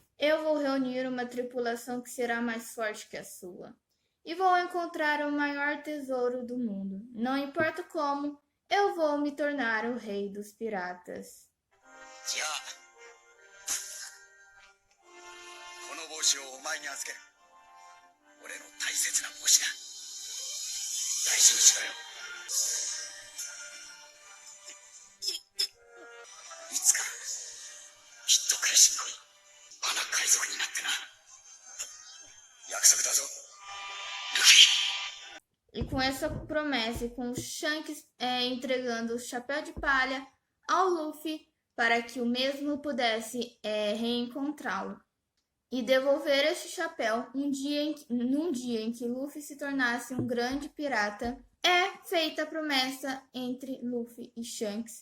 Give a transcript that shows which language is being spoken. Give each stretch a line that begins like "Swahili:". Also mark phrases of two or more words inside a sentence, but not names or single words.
Portuguese: eu vou reunir uma tripulação que será mais forte que a sua. E vou encontrar o maior tesouro do mundo. Não importa como, eu vou me tornar o rei dos piratas.
Japanese: じゃあこの帽子をお前に預ける。俺の大切な帽子だ。大事にしろよ。いつかきっと返しに来い。花海賊になってな。約束だぞ、ルフィ。
Portuguese: E com essa promessa, e com o Shanks entregando o chapéu de palha ao Luffy para que o mesmo pudesse reencontrá-lo e devolver este chapéu num dia em que Luffy se tornasse um grande pirata, é feita a promessa entre Luffy e Shanks.